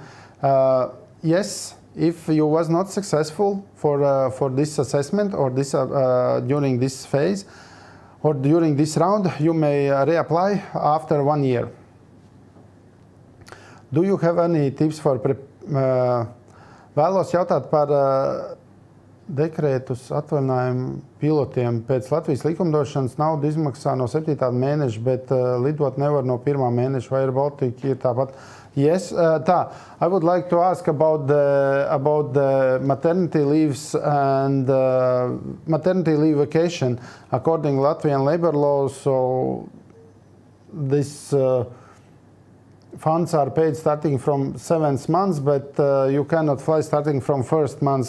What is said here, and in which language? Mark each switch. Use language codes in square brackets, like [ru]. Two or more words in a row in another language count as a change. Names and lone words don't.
[en] Yes, if you was not successful for this assessment or this during this phase or during this round, you may reapply after 1 year. Do you have any tips for [lv] Vēlos jautāt par dekrētus atvaļinājumu pilotiem. Pēc Latvijas likumdošanas naudu izmaksā no 7. mēneša, bet lidot nevar no 1. mēneša, vai airBaltic ir tāpat? [en] Yes, I would like to ask about the maternity leaves and maternity leave vacation according to Latvian labor law. So this funds are paid starting from 7th month, but you cannot fly starting from 1st month.